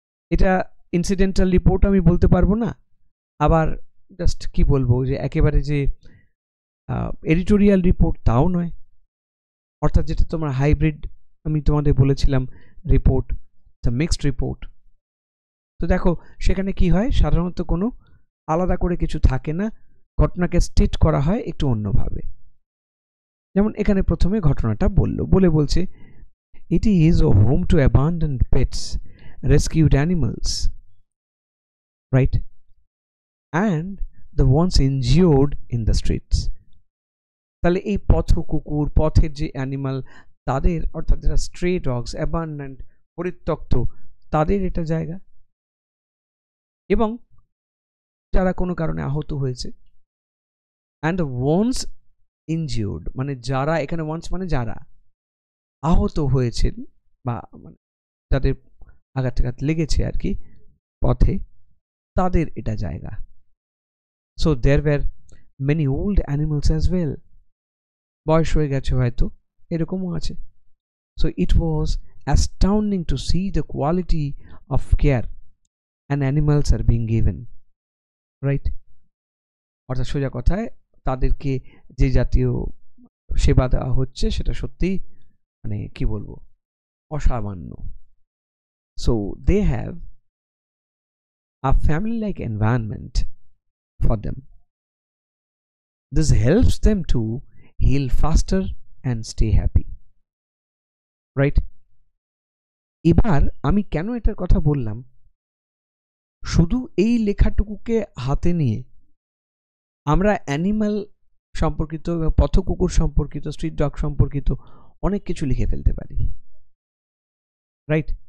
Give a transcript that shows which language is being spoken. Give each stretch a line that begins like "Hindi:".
Bangla: এটা incidental report আমি বলতে পারবো না, আবার জাস্ট কি বলবো যে একেবারে যে এডিটোরিয়াল রিপোর্ট তাও নয়। অর্থাৎ যেটা তোমার হাইব্রিড আমি তোমাদের বলেছিলাম রিপোর্ট,
English: The mixed report.
Bangla: তো দেখো সেখানে কি হয়, সাধারণত কোনো আলাদা করে কিছু থাকে না, ঘটনাকে স্টেট করা হয় একটু অন্যভাবে। যেমন এখানে প্রথমে ঘটনাটা বলছে
English: It is a home to abandoned pets, rescued animals, right, and the ones injured in the streets।
Bangla: তাহলে এই পথ কুকুর, পথের যে অ্যানিমাল তাদের, অর্থাৎ যারা স্ট্রে ডগস, অ্যাবান্ডন্ড, পরিত্যক্ত, তাদের এটা জায়গা, এবং যারা কোনো কারণে আহত হয়েছে,
English: and ones injured
Bangla: মানে যারা, এখানে ওয়ান্স মানে যারা আহত হয়েছেন বা মানে যাদের আঘাত লেগেছে আর কি পথে, তাদের এটা জায়গা।
English: so there were many old animals as well,
Bangla: বয়স হয়ে গেছে হয়তো, এরকমও আছে।
English: So it was astounding to see the quality of care and animals are being given, right.
Bangla: অর্থাৎ সোজা কথায় তাদেরকে যে জাতীয় সেবা দেওয়া হচ্ছে সেটা সত্যিই মানে কি বলবো, অসামান্য।
English: So they have a family like environment for them. This helps them to heal faster and stay happy, right?
Bangla: এবার আমি কেন এটার কথা বললাম, শুধু এই লেখাটুকুকে হাতে নিয়ে আমরা অ্যানিমাল সম্পর্কিত, পথ কুকুর সম্পর্কিত, স্ট্রিট ডগ সম্পর্কিত অনেক কিছু লিখে ফেলতে পারি, রাইট।